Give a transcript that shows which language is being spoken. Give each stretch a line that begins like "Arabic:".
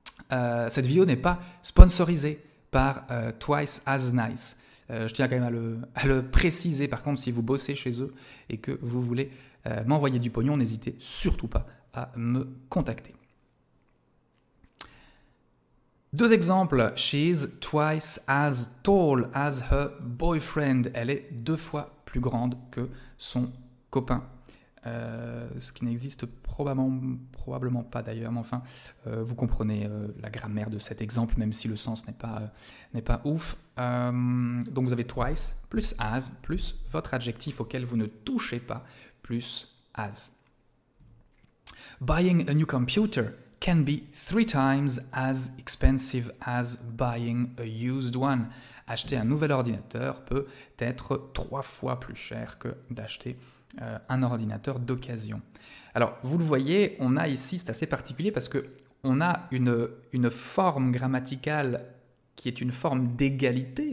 French: Cette vidéo n'est pas sponsorisée par Twice as Nice. Je tiens quand même à le préciser. Par contre, si vous bossez chez eux et que vous voulez m'envoyer du pognon, n'hésitez surtout pas à me contacter. 2 exemples.
English: She is twice as tall as her boyfriend.
French: Elle est 2 fois plus grande que son copain. Ce qui n'existe probablement pas d'ailleurs, mais enfin, vous comprenez la grammaire de cet exemple, même si le sens n'est pas ouf. Donc vous avez twice, plus as, plus votre adjectif auquel vous ne touchez pas, plus as.
English: Buying a new computer can be 3 times as expensive as buying a used one.
French: Acheter un nouvel ordinateur peut être 3 fois plus cher que d'acheter un ordinateur d'occasion. Alors, vous le voyez, on a ici, c'est assez particulier parce qu'on a une forme grammaticale qui est une forme d'égalité.